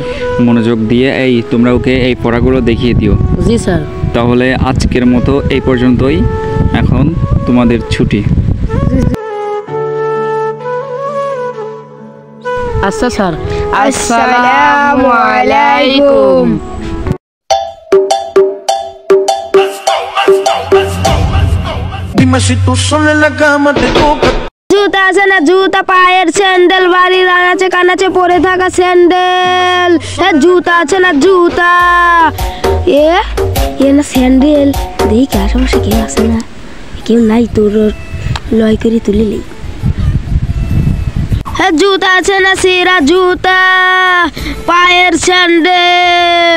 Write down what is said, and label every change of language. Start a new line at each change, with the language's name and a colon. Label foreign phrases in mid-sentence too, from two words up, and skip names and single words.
Bangla: মনোযোগ দিয়ে এই তোমরা ওকে এই পড়াগুলো দেখিয়ে দিও জি স্যার তাহলে আজকের মতো এই পর্যন্তই এখন তোমাদের ছুটি আচ্ছা স্যার
Arabic: السلام عليكم
Spanish: Dime si tú sola en la cama te toca.
Bangla: জুতা আছে না জুতা পায়ের স্যান্ডেল বাড়ির আনাচে কানাচে পরে থাকা স্যান্ডেল জুতা আছে না জুতা এ না স্যান্ডেল দেখি আশেপাশে কেউ আছে না কেউ নাই তোর লয় করে তুলিলি জুতা আছে না সিরা জুতা পায়ের স্যান্ডেল